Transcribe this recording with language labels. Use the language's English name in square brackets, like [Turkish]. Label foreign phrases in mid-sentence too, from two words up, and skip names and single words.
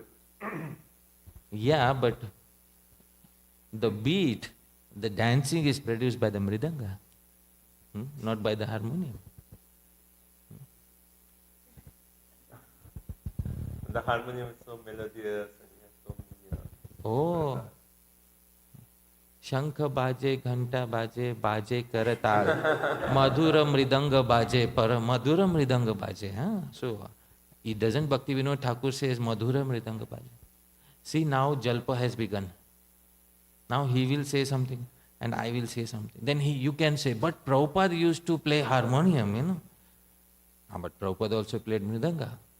[English] Yeah, but the beat, the dancing is produced by the mridanga, not by the harmonium. The harmonium is so melodious and you have so many. [Bangla] Oh, শঙ্খ বাজে, ঘণ্টা বাজে, বাজে করতাল, মধুর মৃদঙ্গ বাজে, পর মধুর মৃদঙ্গ বাজে. [English] So, it doesn't Bhakti Vinod Thakur says [Bangla] মধুর মৃদঙ্গ বাজে. [English] See, now Jalpa has begun. Now he will say something and I will say something. Then you can say, but Prabhupada used to play harmonium, you know. But Prabhupada also played mridanga.